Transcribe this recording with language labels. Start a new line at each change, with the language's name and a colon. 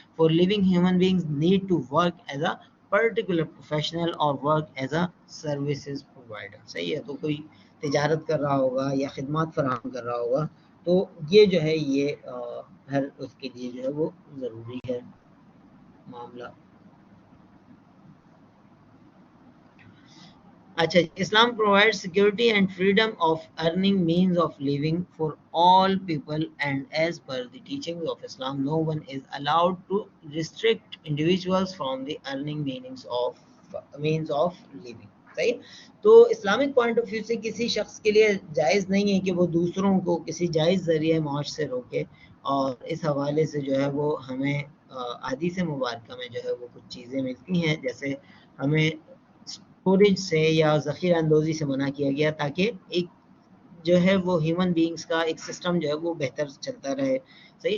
English: For living human beings need to work as a particular professional اور work as a services provider.
Urdu: صحیح ہے. تو کوئی تجارت کر رہا ہوگا یا خدمات فراہم کر رہا ہوگا تو یہ جو ہے یہ ہر اس کے لیے جو ہے وہ ضروری ہے معاملہ.
English: اچھا، Islam provides security and freedom of earning means of living for all people, and as per the teachings of Islam no one is allowed to restrict individuals from the earning means of living.
Urdu: صحیح. تو Islamic point of view سے کسی شخص کے لیے جائز نہیں ہے کہ وہ دوسروں کو کسی جائز ذریعہ معاش سے روکے، اور اس حوالے سے جو ہے وہ ہمیں احادیث مبارکہ میں جو ہے وہ کچھ چیزیں ملتی ہیں، جیسے ہمیں اسٹوریج سے یا ذخیرہ اندوزی سے منع کیا گیا تاکہ ایک جو ہے وہ ہیومن بینگز کا ایک سسٹم جو ہے وہ بہتر چلتا رہے. صحیح.